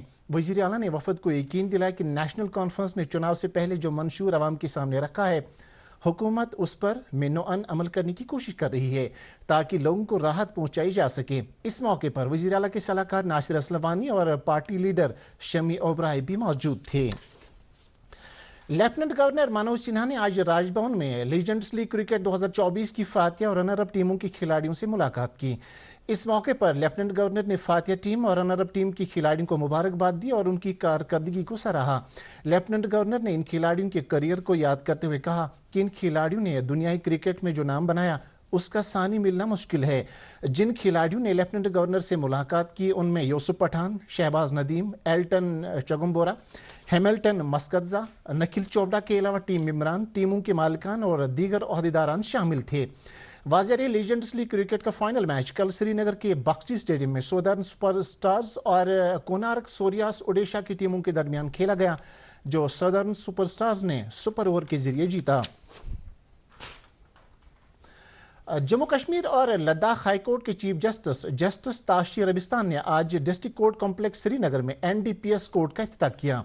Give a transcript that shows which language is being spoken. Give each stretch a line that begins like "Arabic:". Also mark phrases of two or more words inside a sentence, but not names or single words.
Urdu: وزیر اعلیٰ نے وفد کو یقین دلایا کہ نیشنل کانفرنس نے چناؤ سے پہلے جو منشور عوام کے سامنے رکھا ہے حکومت اس پر مینوان عمل کرنے کی کوشش کر رہی ہے تاکہ لوگوں کو راحت پہنچائی جا سکے. اس موقع پر وزیر اعلیٰ کے صلاحکار ناصر اسلوانی اور پارٹی لیڈر شمی اوبرائے بھی موجود تھے. لیفٹیننٹ گورنر منوج سنہا نے آج راج بھون میں لیجنڈس لیگ کرکٹ 2024 کی فاتح اور
English: runner up
Urdu: ٹیموں کی کھلاڑیوں سے ملاقات کی. اس موقع پر لیفٹیننٹ گورنر نے فاتح ٹیم اور
English: runner up
Urdu: ٹیم کی کھلاڑیوں کو مبارکباد دی اور ان کی کارکردگی کو سراہا. لیفٹیننٹ گورنر نے ان کھلاڑیوں کے کیریئر کو یاد کرتے ہوئے کہا کہ ان کھلاڑیوں نے دنیائی کرکٹ میں جو نام بنایا اس کا ثانی ملنا مشکل ہے. جن کھلاڑیوں نے لیفٹیننٹ گورنر سے ملاقات کی ان میں یوسف پٹھان، شہباز ندیم، ایلٹن چگمبورا، ہیملٹن مسکتزا، نکھل چوپڑا کے علاوہ ٹیم ممبران، ٹیموں کے مالکان اور دیگر عہدیداران شامل تھے. واضح لیجنڈس لیگ کرکٹ کا فائنل میچ کل سری نگر کے باکسی اسٹیڈیم میں سودرن سپر سٹارز اور کونارک سوریاس اوڈیشہ کی ٹیموں کے درمیان کھیلا گیا جو سودرن سپر سٹارز نے
English: super over
Urdu: کے ذریعے جیتا. جموں کشمیر اور لداخ ہائی کورٹ کے
English: Chief Justice
Urdu: تاشی ربستان نے آج ڈسٹرکٹ کورٹ کمپلیکس سری نگر میں NDPS کورٹ کا افتتاح کیا.